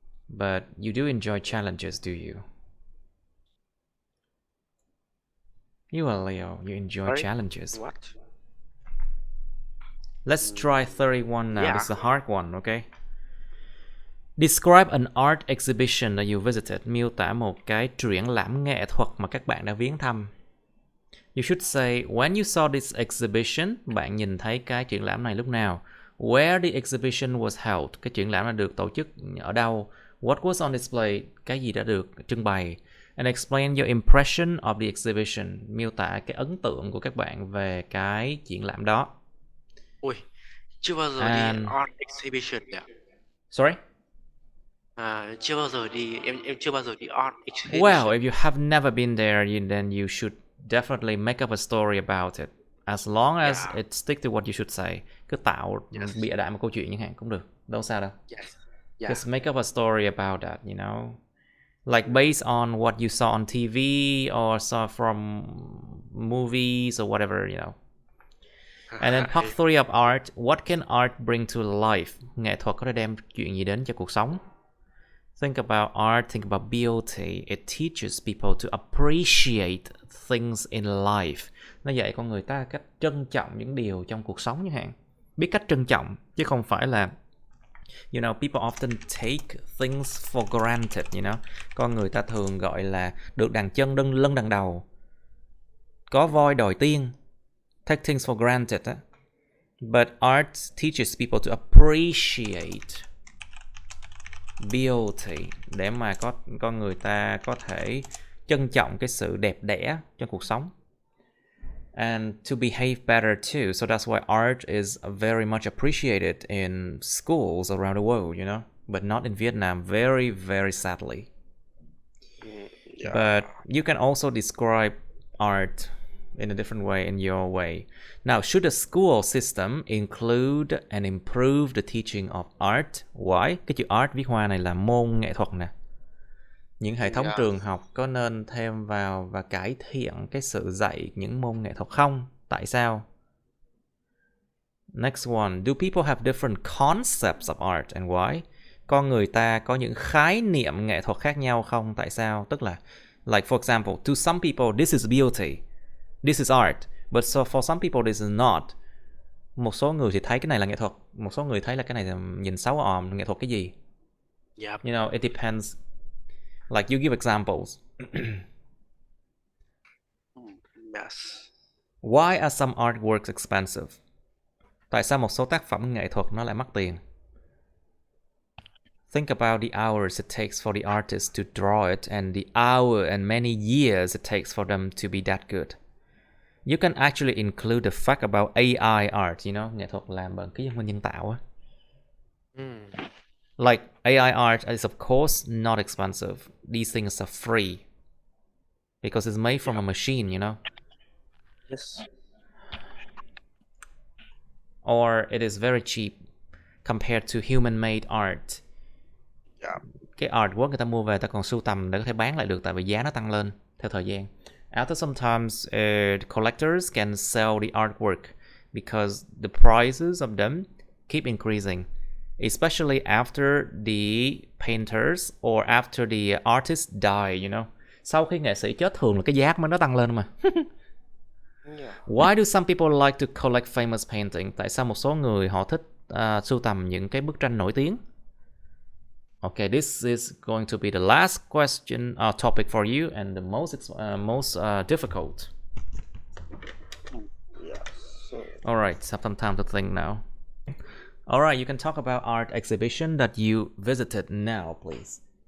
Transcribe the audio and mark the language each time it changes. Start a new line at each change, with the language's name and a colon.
English: But you do enjoy challenges, do you? You are Leo, you enjoy Sorry? challenges. What? Let's try 31 now. Yeah. This is a hard one, okay? Describe an art exhibition that you visited.
Vietnamese: Miêu tả một cái triển lãm nghệ thuật mà các bạn đã viếng thăm.
English: You should say, when you saw this exhibition,
Vietnamese: bạn nhìn thấy cái triển lãm này lúc nào?
English: Where the exhibition was held,
Vietnamese: cái triển lãm đã được tổ chức ở đâu?
English: What was on display,
Vietnamese: cái gì đã được trưng bày?
English: And explain your impression of the exhibition,
Vietnamese: miêu tả cái ấn tượng của các bạn về cái triển lãm đó. Ui, chưa bao giờ đi
English: And art exhibition
Vietnamese: đấy ạ.
English: sorry.
Vietnamese: Chưa bao giờ đi, em chưa bao giờ đi art
English: Well, exhibition. if you have never been there, then you should definitely make up a story about it. As long as Yeah, it stick to what you should say.
Vietnamese: Cứ tạo
English: yes,
Vietnamese: bịa đại một câu chuyện chẳng hạn cũng được. Đâu sao đâu.
English: yes, yeah. Just make up a story about that, Like based on what you saw on TV or saw from movies or whatever. And then part 3 of art, what can art bring to life?
Vietnamese: Nghệ thuật có thể đem chuyện gì đến cho cuộc sống?
English: Think about art, think about beauty. It teaches people to appreciate things in life.
Vietnamese: Nó dạy con người ta cách trân trọng những điều trong cuộc sống chẳng hạn. Biết cách trân trọng, chứ không phải là
English: people often take things for granted.
Vietnamese: Con người ta thường gọi là được đằng chân lân đằng đầu. Có voi đòi tiên.
English: Take things for granted. But art teaches people to appreciate beauty,
Vietnamese: để mà con người ta có thể trân trọng cái sự đẹp đẽ trong cuộc sống.
English: And to behave better too. So that's why art is very much appreciated in schools around the world. But not in Vietnam, very, very sadly. Yeah. But you can also describe art in a different way, in your way. Now, should the school system include and improve the teaching of art? Why?
Vietnamese: Cái chữ art viết hoa này là môn nghệ thuật nè. Những hệ thống
English: Yeah.
Vietnamese: trường học có nên thêm vào và cải thiện cái sự dạy những môn nghệ thuật không? Tại sao?
English: Next one. Do people have different concepts of art and why?
Vietnamese: Con người ta có những khái niệm nghệ thuật khác nhau không? Tại sao? Tức là,
English: like for example, to some people this is beauty, this is art, but so for some people this is not.
Vietnamese: Một số người thì thấy cái này là nghệ thuật, một số người thấy là cái này là nhìn xấu òm, nghệ thuật cái gì?
English: Yep. It depends. Like you give examples. Yes. Why are some artworks expensive?
Vietnamese: Tại sao một số tác phẩm nghệ thuật nó lại mắc tiền?
English: Think about the hours it takes for the artist to draw it and the hour and many years it takes for them to be that good. You can actually include the fact about AI art,
Vietnamese: nghệ thuật làm bằng trí thông minh nhân tạo á.
English: Like AI art is of course not expensive. These things are free because it's made from a machine. Yes. Or it is very cheap compared to human-made art. Yeah.
Vietnamese: Cái artwork người ta mua về ta còn sưu tầm để có thể bán lại được, tại vì giá nó tăng lên theo thời gian.
English: After sometimes collectors can sell the artwork because the prices of them keep increasing, especially after the painters or after the artist die.
Vietnamese: Sau khi nghệ sĩ chết thường là cái giá của nó tăng lên mà.
English: Yeah. Why do some people like to collect famous painting?
Vietnamese: Tại sao một số người họ thích sưu tầm những cái bức tranh nổi tiếng?
English: Okay, this is going to be the last question topic for you and the most difficult. Yes. All right, have some time to think now. All right, you can talk about art exhibition that you visited now, please.